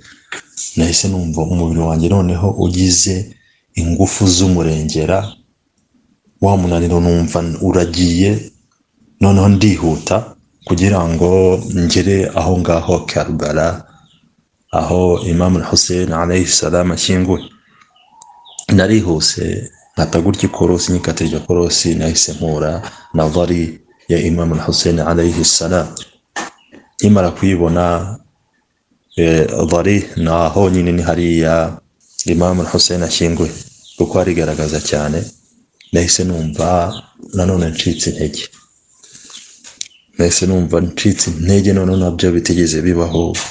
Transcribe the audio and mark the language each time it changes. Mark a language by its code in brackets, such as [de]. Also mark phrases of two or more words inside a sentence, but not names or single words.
[rw] Nahise numva umubiri wanjye noneho ugize ingufu z'umurengera, wa munaniro numva uragiye, noneho ndihuta kugira ngo ngere aho ngaho Karbala, aho Imam Hussein [ar] عليه السلام [rw] ashyinguwe. Narihuse nkata gutya ikorosi, nyikata iryo korosi nahise mpura na dhari ya Imam Hussein [ar] عليه السلام. [rw] Nkimara kuyibona dhari naho nyine ni hariya Imam Hussein ashyinguwe, kuko arigaragaza cyane. Nahise numva nanone ncitse intege, none nabyo bitigeze bibaho.